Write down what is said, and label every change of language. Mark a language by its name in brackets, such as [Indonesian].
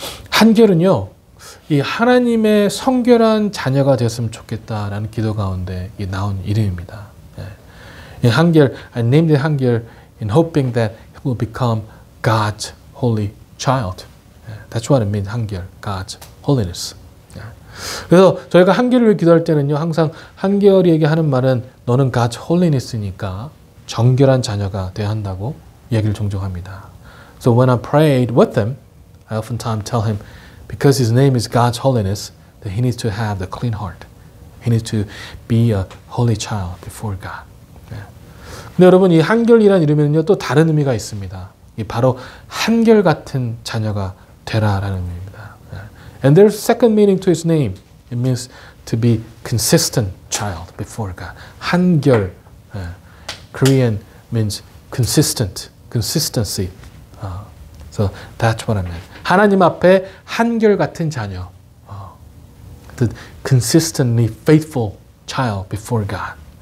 [Korean] 한결은요, 이 하나님의 성결한 자녀가 되었으면 좋겠다라는 기도 가운데 나온 이름입니다. [English] 이 한결, I named it 한결 in hoping that it will become God's holy child. That's what it means, 한결, God's holiness. [Korean] 그래서 저희가 한결을 위해 기도할 때는요, 항상 한결이에게 하는 말은 너는 God's holiness니까 정결한 자녀가 되어야 한다고 얘기를 종종 합니다. [English] So when I prayed with him, I oftentimes tell him, because his name is God's holiness, that he needs to have the clean heart. He needs to be a holy child before God. [Korean] 근데 여러분, 이 한결이라는 이름에는요, 또 다른 의미가 있습니다. 이 바로 한결 같은 자녀가 되라라는 의미입니다. [English] And there's second meaning to his name. It means to be consistent child before God. 한결, Korean means consistent, consistency. So that's what I meant. [Korean] 하나님 앞에 한결 같은 자녀. [English] The consistently faithful child before God.